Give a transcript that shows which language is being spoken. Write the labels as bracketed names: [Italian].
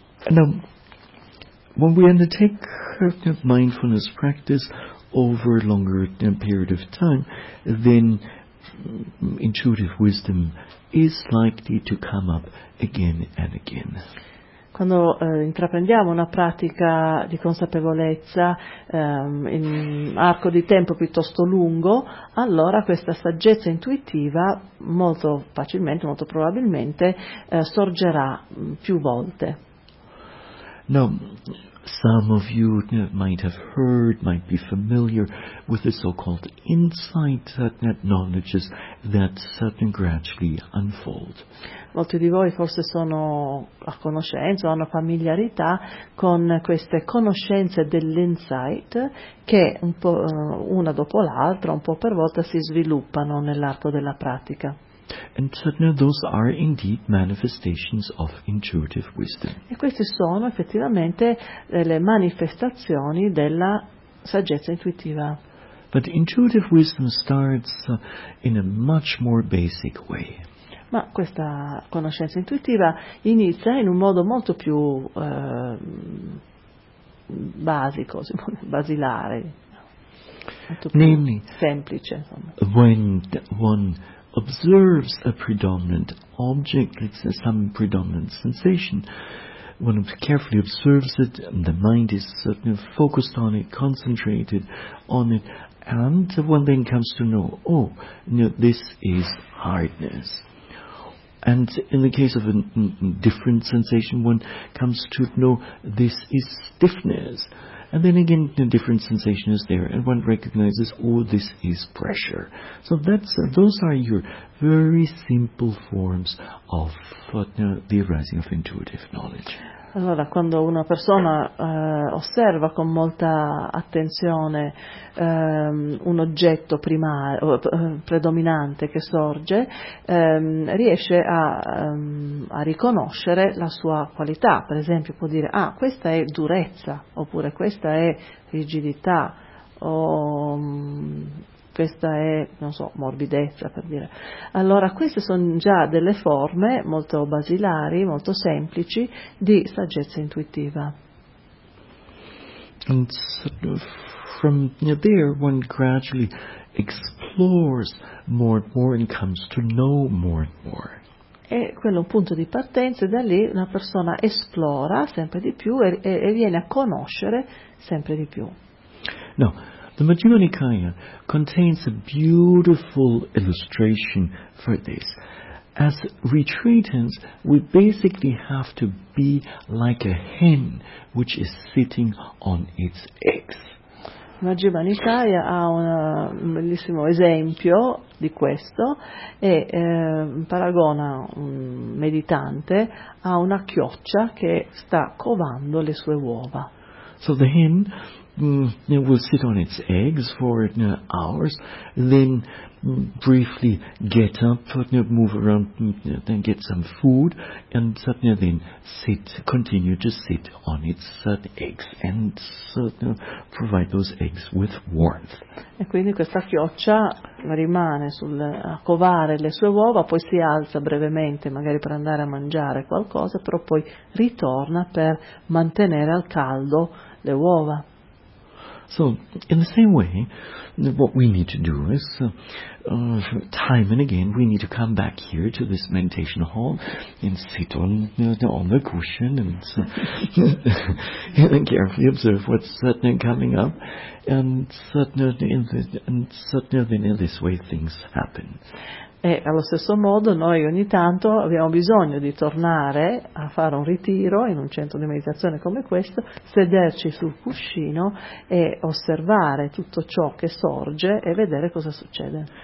[English] Now, when we undertake mindfulness practice over a longer period of time, then intuitive wisdom is likely to come up again and again. [Italian] Quando intraprendiamo una pratica di consapevolezza in arco di tempo piuttosto lungo, allora questa saggezza intuitiva molto facilmente, molto probabilmente, sorgerà più volte. [English] Now, some of you might have heard, might be familiar with the so-called insight knowledges that certain gradually unfold. [Italian] Molti di voi forse sono a conoscenza o hanno familiarità con queste conoscenze dell'insight che un po', una dopo l'altra, un po' per volta, si sviluppano nell'arco della pratica. [English] And certainly those are indeed manifestations of intuitive wisdom. [Italian] E queste sono effettivamente le manifestazioni della saggezza intuitiva. [English] But intuitive wisdom starts in a much more basic way. [Italian] Ma questa conoscenza intuitiva inizia in un modo molto più basico, basilare, molto più [English] namely, [Italian] semplice. Insomma. [English] When one observes a predominant object, let's say some predominant sensation, one carefully observes it, and the mind is certainly focused on it, concentrated on it, and one then comes to know, this is hardness. And in the case of a different sensation, one comes to know, this is stiffness. And then again, a different sensation is there, and one recognizes, this is pressure. So those are your very simple forms of the arising of intuitive knowledge. [Italian] Allora, quando una persona osserva con molta attenzione un oggetto primario, predominante che sorge, riesce a riconoscere la sua qualità. Per esempio può dire, questa è durezza, oppure questa è rigidità, o questa è, non so, morbidezza, per dire. Allora, queste sono già delle forme molto basilari, molto semplici, di saggezza intuitiva. [English] And sort of from there, one gradually explores more and more and comes to know more and more. [Italian] E quello è un punto di partenza, e da lì la persona esplora sempre di più e viene a conoscere sempre di più. No. [English] The Majjhima Nikaya contains a beautiful illustration for this. As retreatants, we basically have to be like a hen which is sitting on its eggs. [Italian] Majjhima Nikaya ha un bellissimo esempio di questo e paragona un meditante a una chioccia che sta covando le sue uova. [English] So the hen it will sit on its eggs for hours, then briefly get up, move around, then get some food, and suddenly then continue to sit on its eggs and provide those eggs with warmth. [Italian] E quindi questa chioccia rimane a covare le sue uova, poi si alza brevemente, magari per andare a mangiare qualcosa, però poi ritorna per mantenere al caldo le uova. [English] So, in the same way, what we need to do is, time and again, we need to come back here to this meditation hall and sit on the cushion and carefully observe what's coming up, and suddenly in this way things happen. [Italian] E allo stesso modo noi ogni tanto abbiamo bisogno di tornare a fare un ritiro in un centro di meditazione come questo, sederci sul cuscino e osservare tutto ciò che sorge e vedere cosa succede.